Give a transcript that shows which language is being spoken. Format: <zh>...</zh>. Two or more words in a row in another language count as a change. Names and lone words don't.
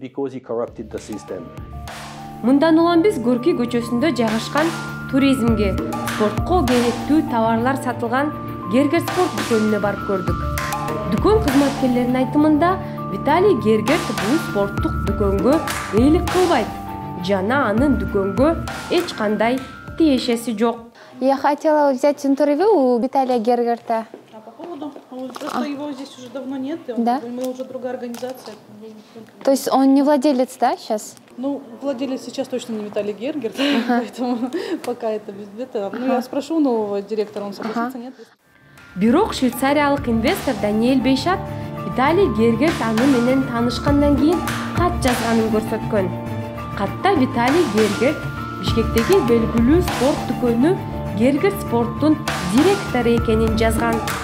<ky>Мындан улам биз Горький көчөсүндө жайгашкан туризмге, спортко керектүү товарлар сатылган Гергер спорт дүкөнүнө барып көрдүк. Дүкөн кызматкерлеринин айтымында Виталий Гергерт бул спорттук дүкөнгө ээлик кылбайт. Жана анын дүкөнгө эч кандай тиешеси жок.</ky> <ru>Я хотела взять интервью у Виталия Гергерта. По поводу, что его здесь уже давно нет, Да? мы уже другая организация. То есть он не владелец, да, сейчас? Ну, владелец сейчас точно не Виталий Гергерт, поэтому пока это без этого. Ну, я спрошу нового директора, он согласится, нет?</ru> <ky>Бирок швейцариялык инвестор Даниэль Бейшат Виталий Гергерт аны менен таанышкандан кийин кат жазганын көрсөткөн. Катта Виталий Гергерт Бишкектеги белгилүү спорт дүкөнү Гергерт спорттун директору экенин жазган.</ky>